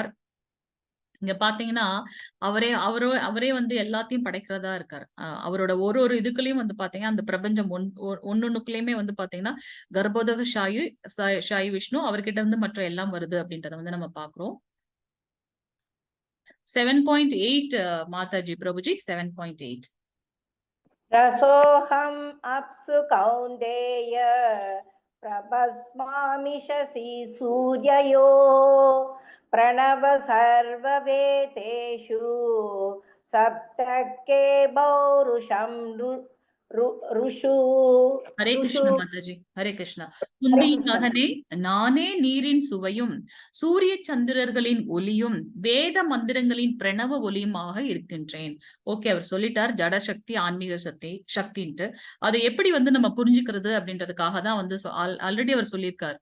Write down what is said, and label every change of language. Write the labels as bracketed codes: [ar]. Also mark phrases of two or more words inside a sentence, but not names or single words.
[ta] இங்க பாத்தீங்கன்னா அவரே வந்து எல்லாத்தையும் படைக்கிறதா இருக்காரு. அவரோட ஒரு இதுக்குள்ளயும் வந்து பாத்தீங்கன்னா அந்த பிரபஞ்சம் ஒன்னொன்னுக்குள்ளயுமே வந்து பாத்தீங்கன்னா கர்ப்போதக ஷாயி விஷ்ணு அவர்கிட்ட இருந்து மற்ற எல்லாம் வருது அப்படின்றத வந்து நம்ம பாக்குறோம். 7.8 மாதாஜி பிரபுஜி 7.8. [sa] रसोऽहम् अप्सु कौन्तेय प्रभस्मामि शशि सूर्ययो प्रणव सर्ववेदेषु सप्तके पौरुषं ऋषु [ta] ஹரே கிருஷ்ண மாதாஜி, ஹரே கிருஷ்ணா. குந்தியின் மகனே, நானே நீரின் சுவையும் சூரிய சந்திரர்களின் ஒளியும் வேத மந்திரங்களின் பிரணவ ஒளியுமாக இருக்கின்றேன். ஓகே, அவர் சொல்லிட்டார் ஜடசக்தி ஆன்மீக சக்தின்ட்டு. அதை எப்படி வந்து நம்ம புரிஞ்சுக்கிறது அப்படின்றதுக்காக தான் வந்து ஆல்ரெடி அவர் சொல்லியிருக்காரு.